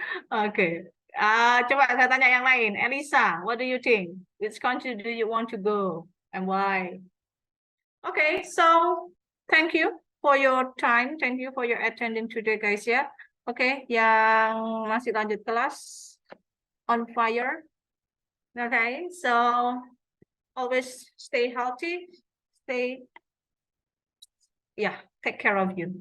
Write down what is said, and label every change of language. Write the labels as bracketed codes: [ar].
[id] Oke. Coba saya tanya yang lain. [en] Elisa, what do you think? Which country do you want to go and why? Okay, so thank you for your time. Thank you for your attending today, guys ya. [id] Oke, yang masih lanjut kelas [en] on fire. Okay, so always stay healthy, take care of you.